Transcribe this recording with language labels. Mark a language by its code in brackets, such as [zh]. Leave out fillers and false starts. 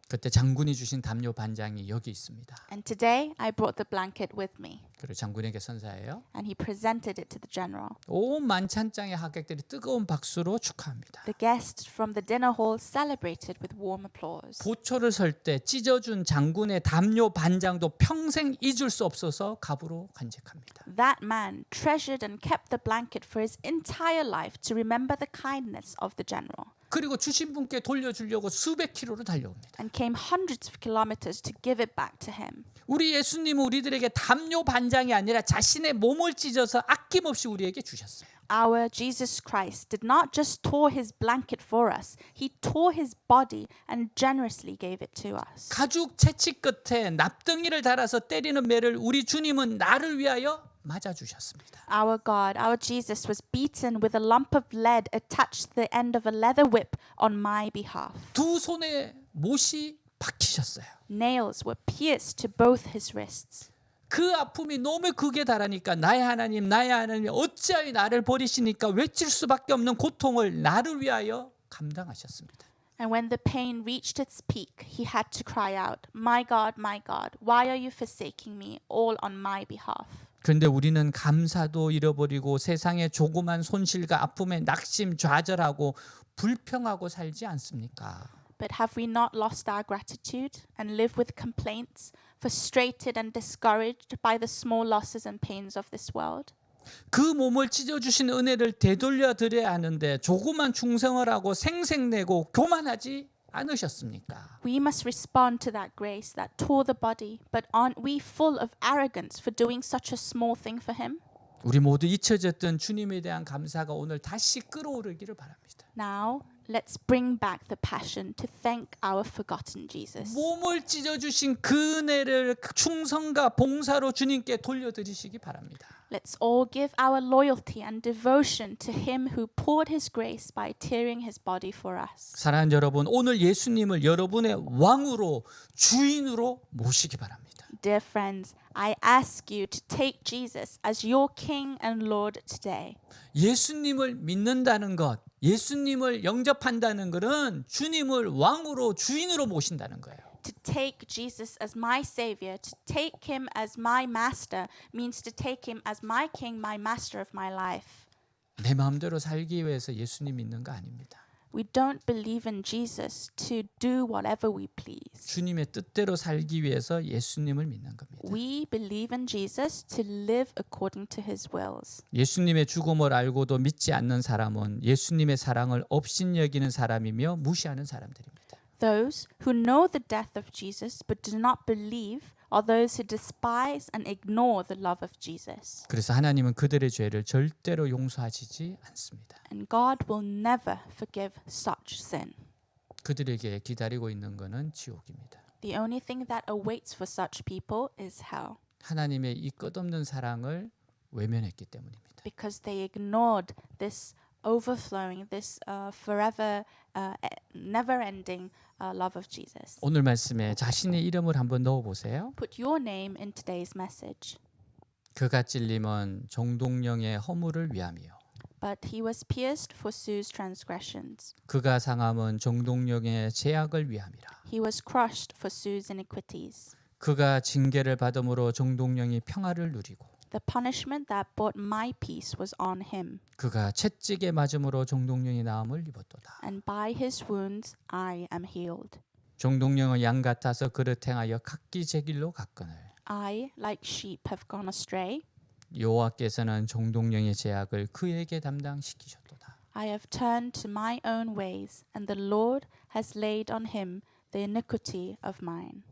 [ko] 그때 장군이 주신 담요 반장이 여기 있습니다. [en] And today, I brought the blanket with me. [ko] 그리고 장군에게 선사해요. [en] And he presented it to the general. [ko] 온 만찬장의 하객들이 뜨거운 박수로 축하합니다. [en] The guests from the dinner hall celebrated with warm applause. [ko] 보초를 설 때 찢어준 장군의 담요 반장도 평생 잊을 수 없어서 갑으로 간직합니다. [en] That man treasured and kept the blanket for his entire life to remember the kindness of the general. [ko] 그리고 주신 분께 돌려주려고 수백 킬로를 달려옵니다. [en] And came hundreds of kilometers to give it back to him. [ko] 우리 예수님은 우리들에게 담요 반장이 아니라 자신의 몸을 찢어서 아낌없이 우리에게 주셨어요. [en] Our Jesus Christ did not just tore his blanket for us. He tore his body and generously gave it to us. [ko] 가죽 채찍 끝에 납덩이를 달아서 때리는 매를 우리 주님은 나를 위하여 맞아 주셨습니다. [en] Our God, our Jesus was beaten with a lump of lead attached to the end of a leather whip on my behalf. [ko] 두 손에 못이 박히셨어요. [en] Nails were pierced to both his wrists. [ko] 그 아픔이 너무 극에 달하니까 나의 하나님 어찌하여 나를 버리시니까 외칠 수밖에 없는 고통을 나를 위하여 감당하셨습니다. [en] And when the pain reached its peak, he had to cry out, my God, why are you forsaking me, all on my behalf? [ko] 그런데 우리는 감사도 잃어버리고 세상의 조그만 손실과 아픔에 낙심 좌절하고 불평하고 살지 않습니까? [en] But have we not lost our gratitude and live with complaints, frustrated and discouraged by the small losses and pains of this world? [ko] 그 몸을 찢어주신 은혜를 되돌려 드려야 하는데 조그만 충성을 하고 생색내고 교만하지 않으셨습니까? [en] We must respond to that grace that tore the body, but aren't we full of arrogance for doing such a small thing for him? [ko] 우리 모두 잊혀졌던 주님에 대한 감사가 오늘 다시 끌어오르기를 바랍니다. [en] Now, let's bring back the passion to thank our forgotten Jesus. [ko] 몸을 찢어주신 그 은혜를 충성과 봉사로 주님께 돌려드리시기 바랍니다. [en] Let's all give our loyalty and devotion to him who poured his grace by tearing his body for us. [ko] 사랑하는 여러분, 오늘 예수님을 여러분의 왕으로 주인으로 모시기 바랍니다. [en] Dear friends, I ask you to take Jesus as your King and Lord today. [ko] 예수님을 믿는다는 것, 예수님을 영접한다는 것은 주님을 왕으로 주인으로 모신다는 거예요. [en] To take Jesus as my Savior, to take him as my Master, means to take him as my King, my Master of my life. [ko] 내 마음대로 살기 위해서 예수님 믿는 거 아닙니다. [en] We don't believe in Jesus to do whatever we please. [ko] 주님의 뜻대로 살기 위해서 예수님을 믿는 겁니다. [en] We believe in Jesus to live according to his wills. [ko] 예수님의 죽음을 알고도 믿지 않는 사람은 예수님의 사랑을 업신여기는 사람이며 무시하는 사람들입니다. [en] Those who know the death of Jesus but do not believe are those who despise and ignore the love of Jesus. [ko] 그래서 하나님은 그들의 죄를 절대로 용서하시지 않습니다. [en] And God will never forgive such sin. [ko] 그들에게 기다리고 있는 것은 지옥입니다. [en] The only thing that awaits for such people is hell, [ko] 하나님의 이 끝없는 사랑을 외면했기 때문입니다. [en] because they ignored this overflowing, this forever, never-ending love of Jesus. [ko] 오늘 말씀에 자신의 이름을 한번 넣어 보세요. [en] Put your name in today's message. [ko] 그가 찔림은 종동령의 허물을 위함이요. [en] But he was pierced for Sue's transgressions. [ko] 그가 상함은 종동령의 죄악을 위함이라. [en] He was crushed for Sue's iniquities. [ko] 그가 징계를 받음으로 종동령이 평화를 누리고 [en] The punishment that brought my peace was on him, [ko] 그가 채찍에 맞음으로 종동령이 나음을 입었도다. [en] and by his wounds I am healed. [ko] 종동령은 양 같아서 그릇 행하여 각기 제 길로 갔거늘 [en] I, like sheep, have gone astray. [ko] 여호와께서는 종동령의 죄악을 그에게 담당시키셨도다. [en] I have turned to my own ways, and the Lord has laid on him the iniquity of mine.